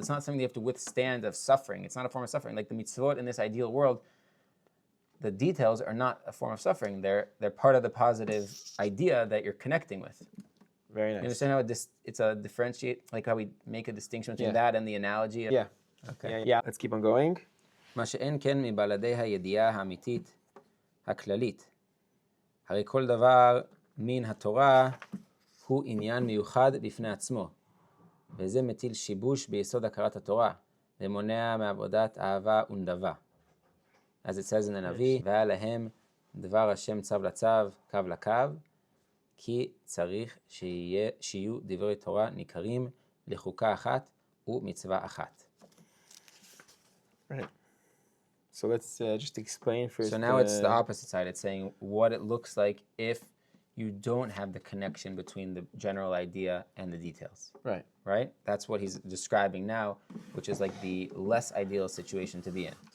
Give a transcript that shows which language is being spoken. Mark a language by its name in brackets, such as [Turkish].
[English] It's not something you have to withstand of suffering. It's not a form of suffering. Like the mitzvot in this ideal world, the details are not a form of suffering. They're part of the positive idea that you're connecting with. Very nice. You understand how it's a differentiate, like how we make a distinction between that and the analogy? Yeah. Okay. Yeah. Let's keep on going. [Hebrew] מה שאין כן מבלעדי הידיעה האמיתית הכללית. הרי כל דבר מן התורה הוא עניין מיוחד בפני עצמו, וזה מטיל שיבוש ביסוד הכרת התורה, ומונע מעבודת אהבה ונדבה. [English] As it says in the [Hebrew] נביא, והיה להם דבר השם צו לצו, קו לקו, כי צריך שיהיו דברי תורה ניכרים לחוקה אחת ומצווה אחת. [English] Right. So let's just explain first. So now it's the opposite side. It's saying what it looks like if you don't have the connection between the general idea and the details. Right. Right? That's what he's describing now, which is like the less ideal situation to be in.